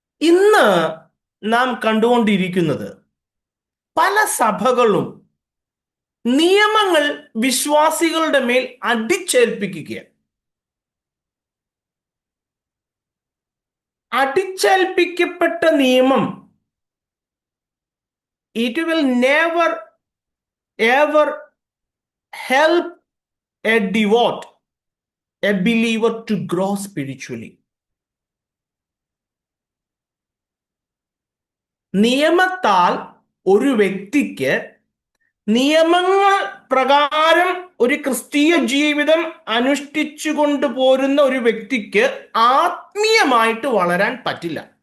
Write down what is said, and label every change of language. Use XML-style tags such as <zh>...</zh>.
<ml>ഇന്ന് നാം കണ്ടുകൊണ്ടിരിക്കുന്നത് പല സഭകളും നിയമങ്ങൾ വിശ്വാസികളുടെ മേൽ അടിച്ചേൽപ്പിക്കുകയാണ്. അടിച്ചേൽപ്പിക്കപ്പെട്ട നിയമം</ml> <en>it will never ever help a devout, a believer to grow spiritually.</en> <ml>നിയമത്താൽ ഒരു വ്യക്തിക്ക്, നിയമങ്ങൾ പ്രകാരം ഒരു ക്രിസ്തീയ ജീവിതം അനുഷ്ഠിച്ചു കൊണ്ടുപോരുന്ന ഒരു വ്യക്തിക്ക് ആത്മീയമായിട്ട് വളരാൻ പറ്റില്ല.</ml>